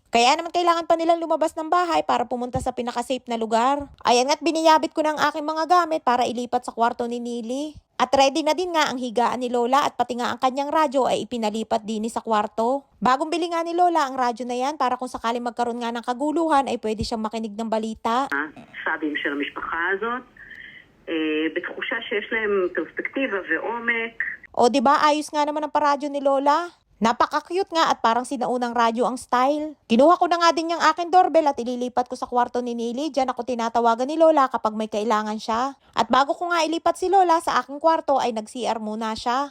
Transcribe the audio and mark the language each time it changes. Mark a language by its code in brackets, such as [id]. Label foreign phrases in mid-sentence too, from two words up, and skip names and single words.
[tl] Kaya naman kailangan pa nilang lumabas ng bahay para pumunta sa pinaka-safe na lugar. Ayan nga't biniyabit ko ng aking mga gamit para ilipat sa kwarto ni Nili. At ready na din nga ang higaan ni Lola at pati nga ang kanyang radyo ay ipinalipat din sa kwarto. Bagong bili nga ni Lola ang radyo na yan para kung sakali magkaroon nga ng kaguluhan ay pwede siyang makinig ng balita. [he] סבים של המשפחה הזאת, בתחושה שיש להם פרספקטיבה ועומק. [tl] O diba ayos nga naman ang paradyo ni Lola? Napaka-cute nga at parang sinaunang radyo ang style. Kinuha ko na nga din yung aking doorbell at ililipat ko sa kwarto ni Nili. Diyan ako tinatawagan ni Lola kapag may kailangan siya. At bago ko nga ilipat si Lola sa aking kwarto ay nag-CR muna siya.